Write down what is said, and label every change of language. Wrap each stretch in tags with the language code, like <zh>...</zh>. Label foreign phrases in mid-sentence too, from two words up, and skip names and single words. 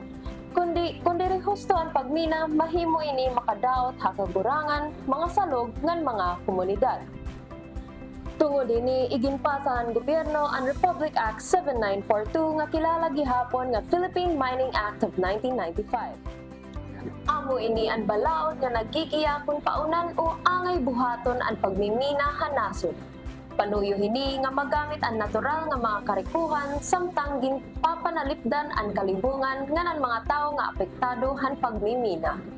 <war>Kundi rin husto ang pagmina, mahimo ini makadaot ha kagurangan, mga salog ngan mga komunidad. Tungod ini iginpasa ang gobyerno ang Republic Act 7942 nga kilala gihapon nga Philippine Mining Act of 1995. Amo ini ang balaod nga nagkikiya kung paunan o angay buhaton ang pagmimina hanasod. Panuyo hini nga magamit ang natural nga mga karikuhan samtang ginpapanalipdan ang kalibungan nga ng mga tao nga apektado han pagmimina.</war>